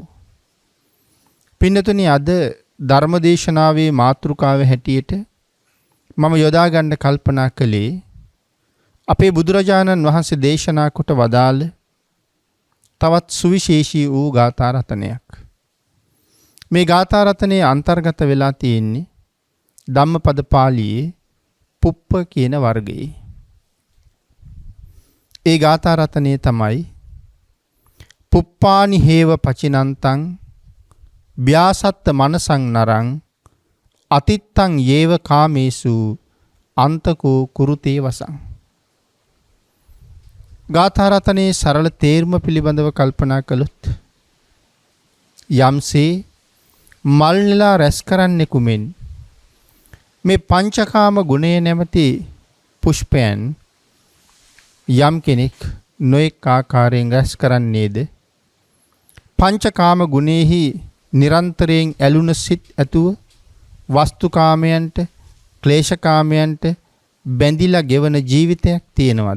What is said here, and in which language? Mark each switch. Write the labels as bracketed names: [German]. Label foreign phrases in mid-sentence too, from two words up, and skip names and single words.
[Sinhala] පින්නතුනි අද ධර්මදේශනාවේ මාතෘකාව හැටියට මම යොදා ගන්න කල්පනා කළේ අපේ බුදුරජාණන් වහන්සේ දේශනා කොට වදාළ තවත් සුවිශේෂී වූ ගාථා රතනයක්. මේ ගාථා රත්නයේ අන්තර්ගත වෙලා තියෙන්නේ ධම්මපද පාළියේ පුප්ප කියන වර්ගයේ. ඒ ගාථා රත්නයේ තමයි [Pali] පුප්පානි හේව පචිනන්තං ව්‍යාසත්ත මනසං නරං අතිත්තං යේව කාමේසු අන්තකෝ කුරුතේ වසං. [Sinhala] ගාථා රත්නයේ සරල තේරුම පිළිබඳව කල්පනා කළොත් යම්සේ මල් නෙලා රැස් කරන්නෙකු මෙන් මේ පංචකාම ගුණය නැමැති පුෂ්පයන් යම් කෙනෙක් නොඑක ආකාරයෙන් රැස් කරන්නේද පංචකාම ගුණෙහි නිරන්තරයෙන් ඇලුන සිත් ඇතුව වස්තුකාමයන්ට ක්ලේශකාමයන්ට බැඳිලා ගෙවන ජීවිතයක් තියෙනවද?